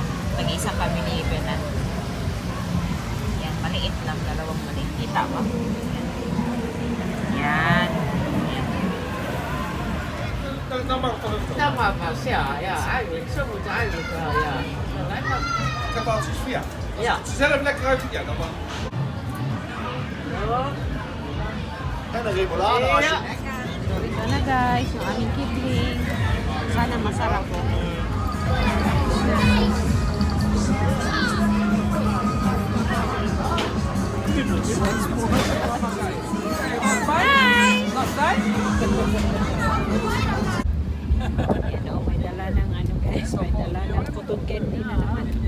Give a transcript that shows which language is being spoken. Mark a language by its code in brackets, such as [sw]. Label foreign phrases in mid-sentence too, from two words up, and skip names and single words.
[tl] Pag-isa kami ni Benan. Yan, maliit lang. Dalawang maliit. Kita ba? Yan. [nl] Dat mag pas, ja. Ja, eigenlijk. Zo moet het eigenlijk wel, ja. Zo lekker. Kabouwtjes, ja. Ja. Als ze zelf lekker uit, ja, dan mag. En een remoulade als je... [tl] So, ito na guys, yung aming kidling. Sana masarap po. Hi! Yan o, may dala ng ano guys, may dala ng [en] cotton candy [tl] na naman.